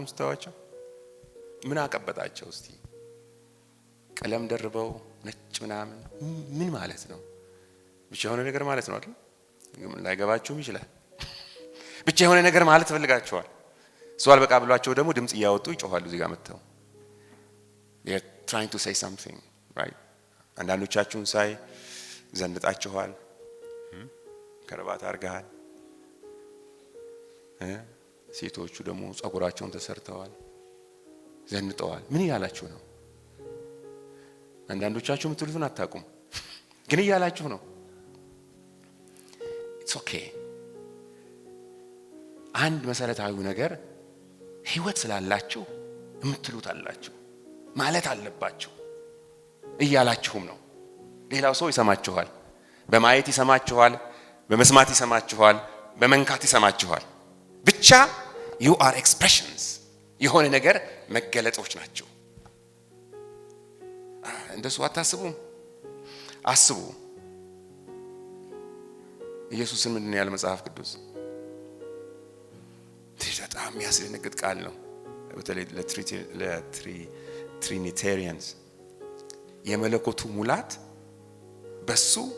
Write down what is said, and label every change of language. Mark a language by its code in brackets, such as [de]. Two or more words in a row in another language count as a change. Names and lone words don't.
[am] ስታዋቸው ምን አቀበጣቸው? እስቲ ቀለም ደርበው ነጭ ምናምን ምን ማለት ነው? ብቻ የሆነ ነገር ማለት ነው አይደል? ላይገባችሁም ይችላል። ብቻ የሆነ ነገር ማለት ፈልጋቸዋል። ሰው አልበቃ ብሏቸው ደግሞ ድምጽ እያወጡ ይጮሃሉ። እዚህ ጋር መጥተው [en] they are trying to say something, right? [am] አንዳንዶቻችሁን ሳይ ዘንጣችኋል፣ ከረባት አርጋሃል። ሴቶቹ ደግሞ ጸጉራቸውን ተሰርተዋል፣ ዘንጠዋል። ምን እያላችሁ ነው? አንዳንዶቻችሁ የምትሉትን አታውቁም፣ ግን እያላችሁ ነው። [en] it's okay። [am] አንድ መሰረታዊ ነገር ሕይወት ስላላችሁ የምትሉት አላችሁ ማለት አለባችሁ እያላችሁም ነው። ሌላው ሰው ይሰማችኋል፣ በማየት ይሰማችኋል፣ በመስማት ይሰማችኋል፣ በመንካት ይሰማችኋል። ብቻ [en] you are expressions፣ [am] የሆነ ነገር መገለጦች ናቸው። እንደሱ አታስቡም? አስቡ። ኢየሱስን ምንድን ነው ያለ መጽሐፍ ቅዱስ? በጣም የሚያስደነግጥ ቃል ነው። በተለይ ለትሪኒቴሪያንስ የመለኮቱ ሙላት በሱ